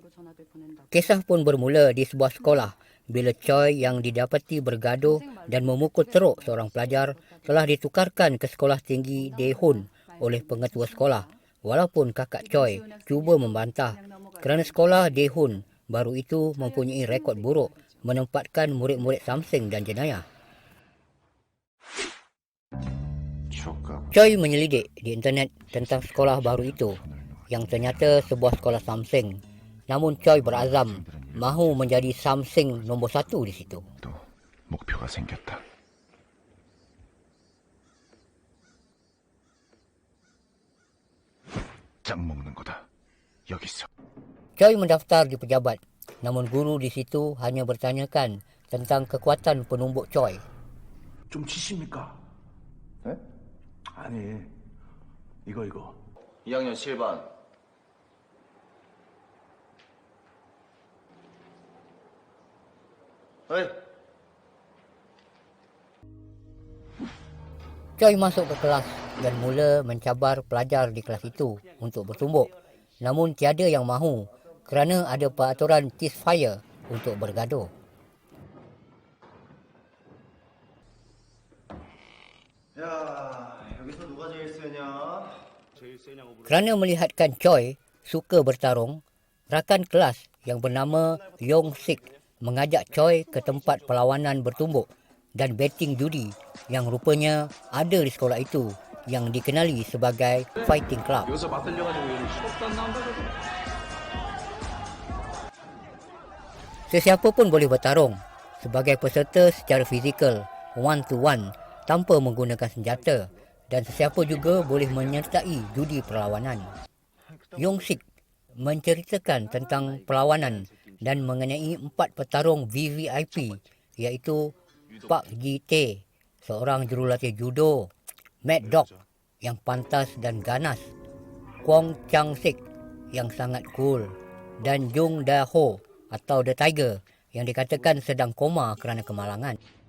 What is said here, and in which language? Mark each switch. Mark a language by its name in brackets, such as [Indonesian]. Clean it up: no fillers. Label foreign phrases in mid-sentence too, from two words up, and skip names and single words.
[Malay] Kisah pun bermula di sebuah sekolah bila Choi yang didapati bergaduh dan memukul teruk seorang pelajar telah ditukarkan ke sekolah tinggi Daehoon oleh pengetua sekolah, walaupun kakak Choi cuba membantah kerana sekolah Daehoon baru itu mempunyai rekod buruk menempatkan murid-murid Samseng dan jenayah. Choi menyelidik di internet tentang sekolah baru itu yang ternyata sebuah sekolah Samseng. Namun Choi berazam mahu menjadi Samseng nombor 1 di situ. [Korean] 목표가 생겼다. 짱 먹는 거다. 여기서. [Malay] Choi mendaftar di pejabat, namun guru di situ hanya bertanyakan tentang kekuatan penumbuk Choi. [Korean] 좀 치십니까? 네? 아니, 이거. 2학년 7반. 어이. [Malay] Choi masuk ke kelas dan mula mencabar pelajar di kelas itu untuk bertumbuk. Namun tiada yang mahu kerana ada peraturan ceasefire untuk bergaduh. [Korean] 야, 여기서 누가 제일 세냐? [Malay] Kerana melihatkan Choi suka bertarung, rakan kelas yang bernama Yong Sik mengajak Choi ke tempat perlawanan bertumbuk dan betting judi yang rupanya ada di sekolah itu yang dikenali sebagai Fighting Club. Sesiapa pun boleh bertarung sebagai peserta secara fizikal, [English] one to one, [Malay] tanpa menggunakan senjata, dan sesiapa juga boleh menyertai judi perlawanan. Yong Sik menceritakan tentang perlawanan dan mengenai 4 petarung VVIP, iaitu Pak Ji Tae, seorang jurulatih judo, Mad Dog yang pantas dan ganas, Kwon Chang Sik yang sangat cool, dan Jung Da Ho atau The Tiger yang dikatakan sedang koma kerana kemalangan.